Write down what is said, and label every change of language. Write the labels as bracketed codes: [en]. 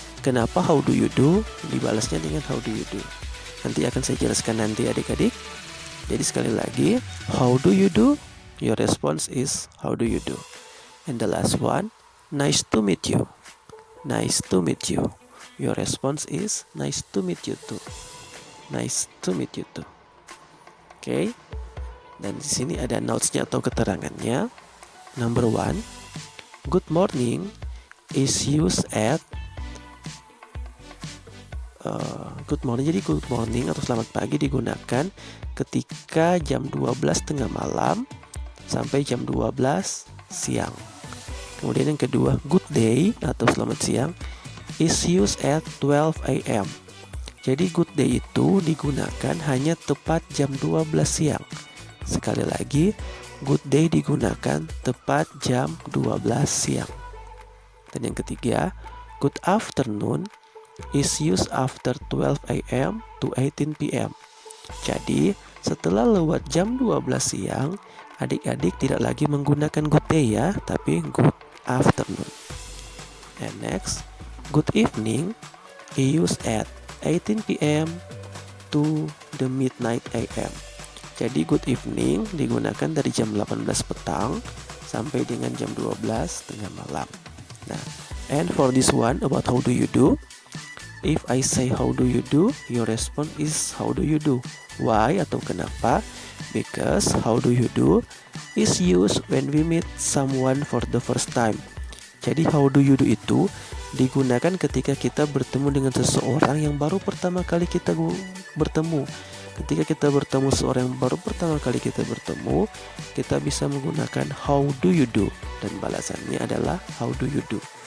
[id] Kenapa how do you do dibalasnya dengan how do you do? Nanti akan saya jelaskan nanti adik-adik. Jadi sekali lagi, how do you do? [en] Your response is how do you do? And the last one, nice to meet you. Nice to meet you. Your response is nice to meet you too. Nice to meet you too. Okay? [id] Dan di sini ada notes-nya atau keterangannya. [en] Number one, good morning is used at good morning. [id] Jadi good morning atau selamat pagi digunakan ketika jam 12 tengah malam sampai jam 12 siang. Kemudian yang kedua, [en] good day [id] atau selamat siang [en] is used at 12 a.m. [id] Jadi good day itu digunakan hanya tepat jam 12 siang. Sekali lagi, good day digunakan tepat jam 12 siang. Dan yang ketiga, [en] good afternoon is used after 12 a.m. to 18 p.m. [id] Jadi, setelah lewat jam 12 siang, adik-adik tidak lagi menggunakan good day ya, tapi good afternoon. [en] And next, good evening is used at 18 p.m. to the midnight a.m. [id] Jadi good evening digunakan dari jam 18 petang sampai dengan jam 12 tengah malam. [en] Nah, and for this one about how do you do? If I say how do you do, your response is how do you do. Why [id] atau kenapa? [en] Because how do you do is used when we meet someone for the first time. [id] Jadi how do you do itu digunakan ketika kita bertemu dengan seseorang yang baru pertama kali kita bertemu. Ketika kita bertemu seorang yang baru pertama kali kita bertemu, kita bisa menggunakan how do you do dan balasannya adalah how do you do.